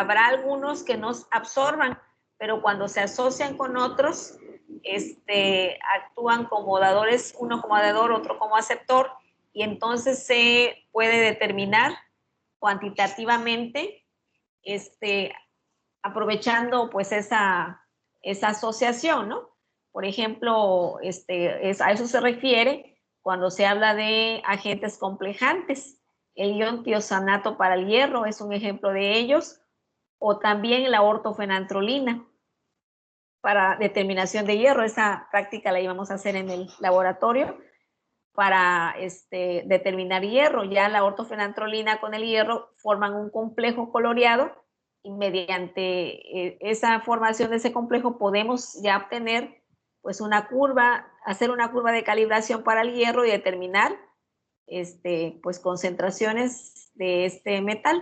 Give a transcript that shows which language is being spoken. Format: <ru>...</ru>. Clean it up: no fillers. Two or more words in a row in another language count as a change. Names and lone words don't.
<es>Habrá algunos que no absorban, pero cuando se asocian con otros, actúan como dadores, uno como dador, otro como aceptor, y entonces se puede determinar cuantitativamente, aprovechando pues esa asociación, ¿no? Por ejemplo, a eso se refiere cuando se habla de agentes complejantes. El ion tiosanato para el hierro es un ejemplo de ellos, o también la ortofenantrolina para determinación de hierro. Esa práctica la íbamos a hacer en el laboratorio para determinar hierro. Ya la ortofenantrolina con el hierro forman un complejo coloreado y mediante esa formación de ese complejo podemos ya obtener pues una curva, hacer una curva de calibración para el hierro y determinar pues concentraciones de este metal.</es>